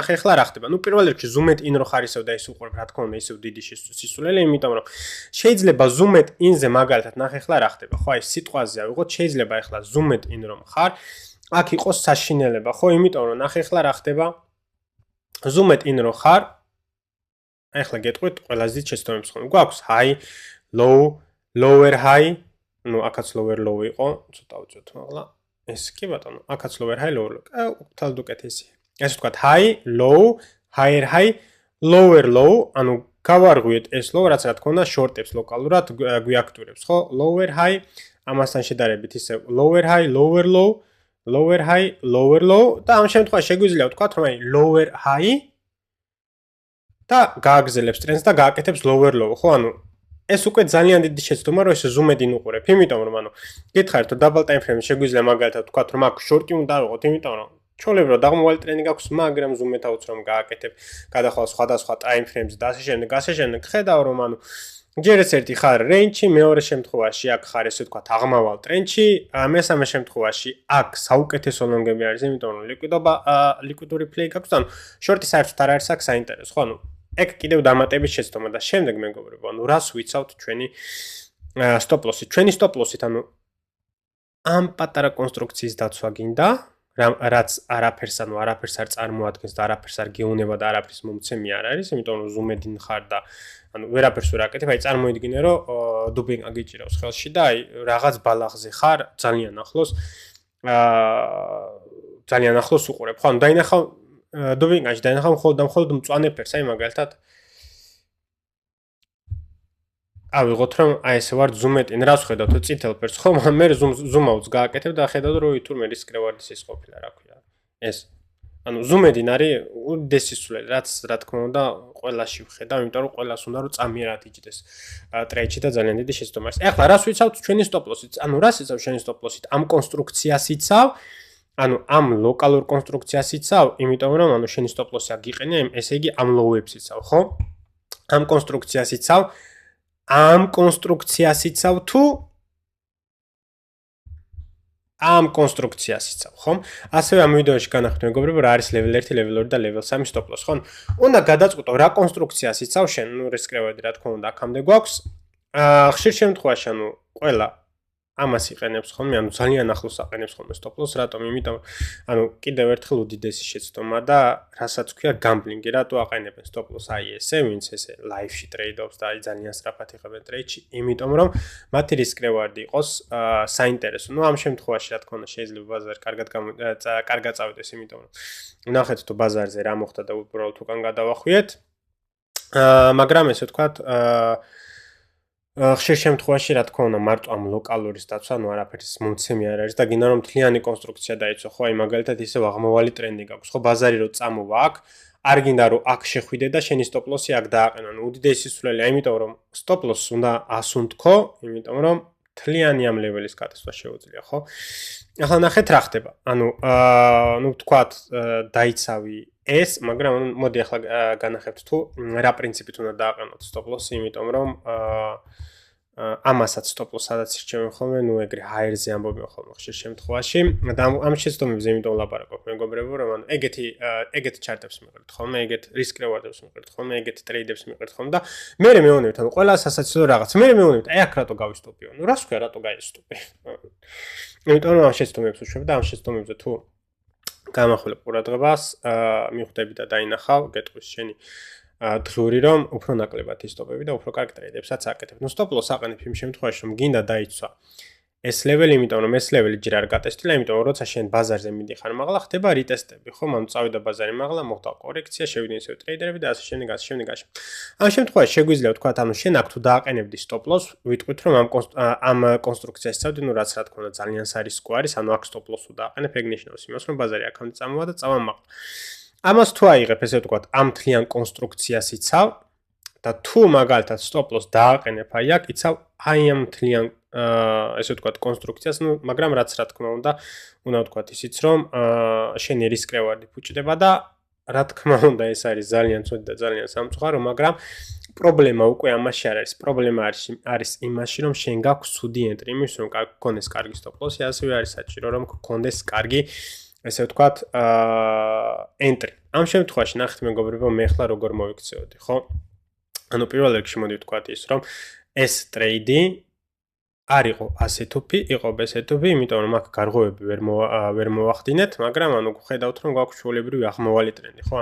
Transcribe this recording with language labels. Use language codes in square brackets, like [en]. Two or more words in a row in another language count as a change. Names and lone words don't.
[ka] ნახე ახლა რა ხდება. ნუ პირველ რიგში [en] zoomed in [ka] რო ხარ ისევ და ის უყურებ, რა თქმა უნდა, ისევ დიდი სისულელი, იმიტომ რომ შეიძლება [en] zoomed in- [ka] ზე მაგალითად ნახე ახლა რა ხდება, ხო? აი სიტყვაზე ავიღოთ, შეიძლება ახლა [en] zoomed in [ka] რომ ხარ, აქ იყოს საშინელება, ხო? იმიტომ რომ ნახე ახლა რა ხდება. [en] zoomed in [ka] რო ხარ, აი ახლა გეტყვით ყველაზე დიდ შეცდომებს ხოლმე. [en] გვაქვს high, low, lower high, [ka] ну, აქაც [en] lower low [ka] იყო, ცოტა უწევთ, მაგრამ ეს კი ბატონო, აქაც [en] lower high, lower low. [ka] თალდ უკეთესია. ეს ვთქვათ [en] high, low, higher high, lower low, [ka] ანუ გავარღვიეთ ეს low, რაც რა თქმა უნდა short-ებს ლოკალურად გვიაქტურებს, ხო? [en] Lower high, [ka] ამასთან შედარებით ისე [en] lower high, lower low, lower high, lower low [ka] და ამ შემთხვევაში შეგვიძლია ვთქვათ, რომ აი [en] lower high [ka] და გააგრძელებს ტრენდს და გააკეთებს [en] lower low, [ka] ხო? ანუ ეს უკვე ძალიან დიდი შეცდომა რომ ეს [en] zoomed in [ka] უყურებ, იმიტომ რომ ანუ გითხარით რომ [en] double time frame- [ka] ში შეგვიძლია მაგალითად ვთქვათ რომ აქ short-ი უნდა ავიღოთ, იმიტომ რომ ჩვეულებრივად აღმავალი ტრენდი გაქვს, მაგრამ [en] zoomed out [ka] რომ გააკეთებ, გადახვალ სხვადასხვა [en] time frame- [ka] ს და ასე შემდეგ, ხედავ რომ ანუ ჯერ ეს ერთი ხარ range-ში, მეორე შემთხვევაში აქ ხარ ესე ვთქვათ აღმავალ ტრენდში, მესამე შემთხვევაში აქ საუკეთესო ლონგები არის, იმიტომ რომ ლიკვიდური play გაქვს, ანუ short-ი საერთოდ არ არის აქ საინტერესო, ხო? ანუ ეგ კიდევ დამატების შეცდომა და შემდეგ მეგობრებო, ანუ რას ვიცავთ ჩვენი [en] stop loss- [ka] ით? ჩვენი [en] stop loss- [ka] ით, ანუ ამ პატარა კონსტრუქციის დაცვა გინდა, რაც არაფერს არ წარმოადგენს და არაფერს არ გეუნება და არაფრის მომცემი არ არის, იმიტომ რომ [en] zoomed in [ka] ხარ და ანუ ვერაფერს ვერ აკეთებ, აი წარმოიდგინე რომ დუბინგა გიჭირავს ხელში და აი რაღაც ბალახზე ხარ, ძალიან ახლოს უყურებ, ხო? ანუ დაინახავ დუბინგაში დაინახავ მხოლოდ მწვანე ფერს, აი მაგალითად ავიღოთ რომ აი ესე ვარ [en] zoomed in, [ka] რას ხედავთ წითელ ფერს, ხო? მე [en] zoom out- [ka] ს გააკეთებ და ხედავ რომ თურმე [en] risk reward- [ka] ის ის ყოფილა, რა ქვია. ეს ანუ [en] zoomed in [ka] არის უდიდესი სულელი, რაც რა თქმა უნდა ყველაში ვხედავ, იმიტომ რომ ყველას უნდა რომ წამიერად იჯდეს ტრეიდში და ძალიან დიდი შეცდომა არის. ეხლა რას ვიცავთ ჩვენი [en] stop loss- [ka] ით? ანუ რას იცავ შენი [en] stop loss- [ka] ით? ამ კონსტრუქციას იცავ, ანუ ამ ლოკალურ კონსტრუქციას იცავ, იმიტომ რომ ანუ შენი [en] stop loss- [ka] ი აგიყენე, ესე იგი ამ low-ებს იცავ, ხო? ამ კონსტრუქციას იცავ თუ ამ კონსტრუქციას იცავ, ხო? ასევე ამ ვიდეოში განახთ მეგობრებო, რა არის [en] level 1, level 2 [ka] და [en] level 3 stop loss, [ka] ხო? უნდა გადაწყვეტო რა კონსტრუქციას იცავ შენ, ნუ [en] risk reward- [ka] ი რა თქმა უნდა აქამდე გვაქვს. ხშირ შემთხვევაში ანუ ყველა ამას იყენებს ხოლმე, ანუ ძალიან ახლოს აყენებს ხოლმე [en] stop loss, [ka] რატომ? იმიტომ ანუ კიდევ ერთხელ უდიდესი შეცდომა და რასაც ქვია gambling-ი, რატო აყენებენ [en] stop loss [ka] აი ესე, ვინც ესე live-ში ტრეიდობს და აი ძალიან სწრაფად იღებენ ტრეიდში, იმიტომ რომ მათი [en] risk reward [ka] იყოს საინტერესო. ნუ ამ შემთხვევაში რა თქმა უნდა შეიძლება ბაზარი კარგად წავიდეს, იმიტომ რომ ნახეთ თუ ბაზარზე რა მოხდა და უბრალოდ უკან გადავახვიეთ. მაგრამ ესე ვთქვათ, ხშირ შემთხვევაში რა თქმა უნდა მარტო ამ ლოკალურის დაცვა, ანუ არაფერის მომცემი არ არის და გინდა რომ მთლიანი კონსტრუქცია დაიცვა, ხო, აი მაგალითად ისევ აღმოვალი ტრენდი გაქვს, ხო, ბაზარი რო წამოვა აქ, არ გინდა რომ აქ შეხვიდე და შენი [en] stop loss- [ka] ი აქ დააყენო. ანუ უდიდესი სისულელია, იმიტომ რომ [en] stop loss [ka] უნდა ასუნთქო, იმიტომ რომ მთლიანი ამ ლეველის გადასვლა შეუძლია, ხო? ახლა ნახეთ რა ხდება. ანუ ნუ ვთქვათ დაიცავი ეს, მაგრამ მოდი ახლა განახებთ თუ რა პრინციპით უნდა დააყენოთ [en] stop loss- [ka] ი, იმიტომ რომ ამასაც [en] stop loss [ka] სადაც ირჩევენ ხოლმე, ნუ ეგრე higher-ზე ამბობენ ხოლმე ხშირ შემთხვევაში და ამ შეცდომებზე იმიტომ ვლაპარაკობ მეგობრებო, რომ ანუ ეგეთ ჩარტებს მიყრით ხოლმე, ეგეთ [en] risk reward- [ka] ებს მიყრით ხოლმე, ეგეთ ტრეიდებს მიყრით ხოლმე და მე მეუბნებით, ანუ ყველა სასაცილო რაღაც. მე მეუბნებით, აი აქ რატო გავისტოპიო? ნუ რას ქვია, რატო გაისტოპე? იმიტომ რომ ამ შეცდომებს უშვებ და ამ შეცდომებზე თუ გამახვილებ ყურადღებას, მიხვდები და დაინახავ, გეტყვის შენი დღური რომ უფრო ნაკლებად ისტოპები და უფრო კარგ ტრეიდებსაც აკეთებ. ნუ [en] stop loss [ka] აყენებ იმ შემთხვევაში რომ გინდა დაიცვა ეს ლეველი, იმიტომ რომ ეს ლეველი ჯერ არ გატესტილა, იმიტომ რომ როცა შენ ბაზარზე მიდიხარ მაღლა, ხდება რიტესტები, ხო? ანუ წავიდა ბაზარი მაღლა, მოხდა კორექცია, შევიდნენ ისევ ტრეიდერები და ასე შემდეგ. ამ შემთხვევაში შეგვიძლია ვთქვათ, ანუ შენ აქ თუ დააყენებდი [en] stop loss, [ka] ვიტყვით რომ ამ კონსტრუქციას წავდი, ნუ რაც რა თქმა უნდა ძალიან სარისკო არის, ანუ აქ [en] stop loss- [ka] უ დააყენებ, ეგ ნიშნავს იმას, რომ ბაზარი აქამდე წამოვა და წავა მაღლა. ამას თუ აიღებ, ესე ვთქვათ, ამ მთლიან კონსტრუქციას იცავ და თუ მაგალითად [en] stop loss [ka] დააყენებ აი აქ, იცავ აი ამ მთლიან ესე ვთქვათ კონსტრუქციას, ნუ მაგრამ რაც რა თქმა უნდა ვთქვათ ისიც რომ შენი [en] risk reward- [ka] ი ფუჭდება და რა თქმა უნდა ეს არის ძალიან ცუდი და ძალიან სამწუხარო, მაგრამ პრობლემა უკვე ამაში არ არის. პრობლემა არის იმაში, რომ შენ გაქვს ცუდი entry, იმის რომ გქონდეს კარგი [en] stop loss- [ka] ი, ასევე არის საჭირო რომ გქონდეს კარგი ესე ვთქვათ entry. ამ შემთხვევაში ნახეთ მეგობრებო, მე ახლა როგორ მოვიქცეოდი, ხო? ანუ პირველ რიგში მოდი ვთქვათ ის, რომ ეს ტრეიდი არ იყო ასეთოფი, იყო ბესეთოფი, იმიტომ რომ აქ გარღვევები ვერ მოვახდინეთ, მაგრამ ანუ ხედავთ რომ გვაქვს ჩვეულებრივი აღმოვალი ტრენდი, ხო?